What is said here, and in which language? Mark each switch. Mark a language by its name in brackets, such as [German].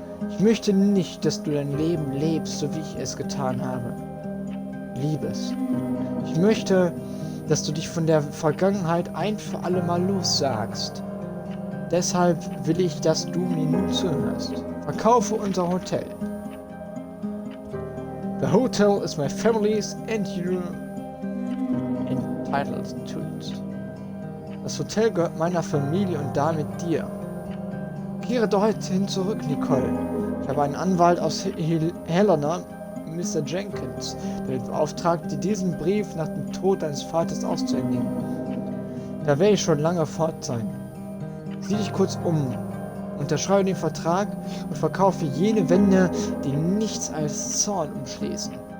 [German] Ich möchte nicht, dass du dein Leben lebst, so wie ich es getan habe. Liebes. Ich möchte, dass du dich von der Vergangenheit ein für alle Mal lossagst. Deshalb will ich, dass du mir nun zuhörst. Verkaufe unser Hotel. [English] The hotel is my family's and you're entitled to it. [German] Das Hotel gehört meiner Familie und damit dir. Kehre dorthin zurück, Nicole. Ich habe einen Anwalt aus Helena, Mr. Jenkins, der beauftragt, diesen Brief nach dem Tod deines Vaters auszuhändigen. Da werde ich schon lange fort sein. Sieh dich kurz um, unterschreibe den Vertrag und verkaufe jene Wände, die nichts als Zorn umschließen.